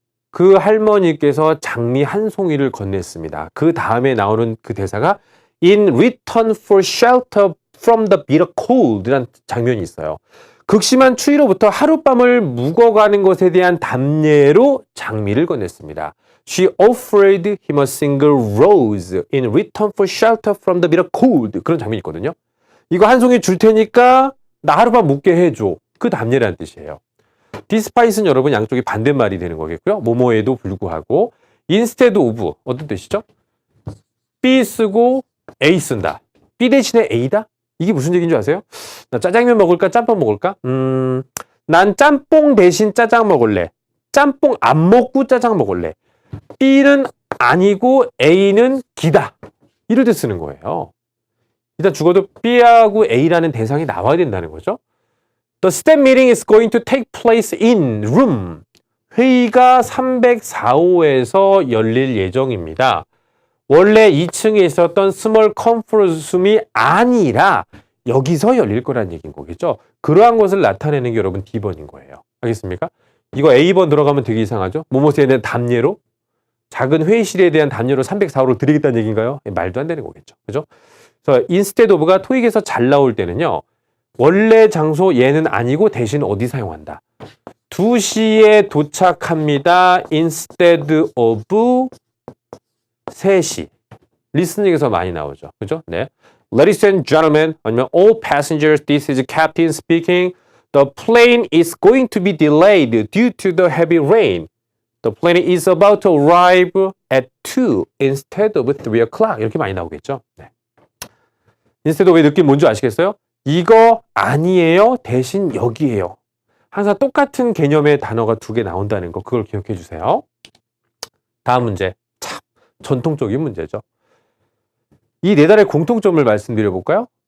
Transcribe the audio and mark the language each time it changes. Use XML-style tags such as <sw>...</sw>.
<ko>그 할머니께서 장미 한 송이를 건넸습니다. 그 다음에 나오는 그 대사가</ko> <en>In return for shelter from the bitter cold</en> <ko>라는 장면이 있어요. 극심한 추위로부터 하룻밤을 묵어가는 것에 대한 답례로 장미를 건넸습니다.</ko> <en>She offered him a single rose in return for shelter from the bitter cold.</en> <ko>그런 장면이 있거든요. 이거 한 송이 줄 테니까 나 하룻밤 묵게 해줘. 그 답례라는 뜻이에요. 디스파이스는 여러분 양쪽이 반대말이 되는 거겠고요. 뭐뭐에도 불구하고 instead of 어떤 뜻이죠? B 쓰고 A 쓴다. B 대신에 A다? 이게 무슨 얘기인 줄 아세요? 나 짜장면 먹을까? 짬뽕 먹을까? 난 짬뽕 대신 짜장 먹을래. 짬뽕 안 먹고 짜장 먹을래. B는 아니고 A는 기다. 이럴 때 쓰는 거예요. 일단 죽어도 B하고 A라는 대상이 나와야 된다는 거죠.</ko> <en>The staff meeting is going to take place in room.</en> <ko>회의가 304호에서 열릴 예정입니다. 원래 2층에 있었던 스몰 컨퍼런스 룸이 아니라 여기서 열릴 거란 얘기인 거겠죠. 그러한 것을 나타내는 게 여러분 D번인 거예요. 알겠습니까? 이거 A번 들어가면 되게 이상하죠? 뭐뭐에 대한 답례로 작은 회의실에 대한 답례로 304호를 드리겠다는 얘기인가요? 말도 안 되는 거겠죠. 그죠? 그래서 instead of가 토익에서 잘 나올 때는요. 원래 장소 얘는 아니고 대신 어디 사용한다. 2시에 도착합니다. instead of 3시. 리스닝에서 많이 나오죠. 그죠? 네.</ko> <en>Ladies and gentlemen,</en> <ko>아니면</ko> <en>all passengers, this is captain speaking. The plane is going to be delayed due to the heavy rain. The plane is about to arrive at 2 instead of 3 o'clock.</en> <ko>이렇게 많이 나오겠죠? 네. instead of의 느낌 뭔지 아시겠어요? 이거 아니에요. 대신 여기에요. 항상 똑같은 개념의 단어가 2개 나온다는 거 그걸 기억해 주세요. 다음 문제. 참 전통적인 문제죠. 이 네 달의 공통점을 말씀드려 볼까요?</ko>